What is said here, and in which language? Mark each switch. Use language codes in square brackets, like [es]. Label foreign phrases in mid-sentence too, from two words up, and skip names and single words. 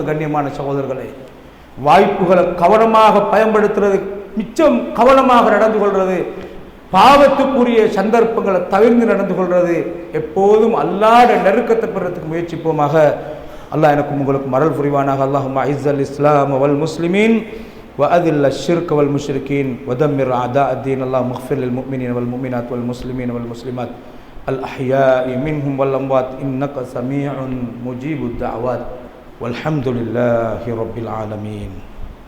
[ta] கண்ணியமான சகோதரர்களே, வாய்ப்புகளை கவனமாக பயன்படுத்துறது, மிச்சம் கவனமாக நடந்து கொள்வது, பாவத்துக்குரிய சந்தர்ப்பங்களை தவிர்த்து நடந்து கொள்வது, எப்போதும் அல்லாஹ்வுடைய நெருக்கத்தை பெறத்துக்கு முயற்சிப்போமாக. அல்லாஹ் எனக்கும் உங்களுக்கும் அருள் புரிவானாக. [ar] اللهم أعز الإسلام والمسلمين وأذل الشرك والمشركين ودمر أعداء الدين. اللهم اغفر للمؤمنين والمؤمنات والمسلمين والمسلمات الأحياء منهم والأموات إنك سميع مجيب الدعوات والحمد لله رب العالمين.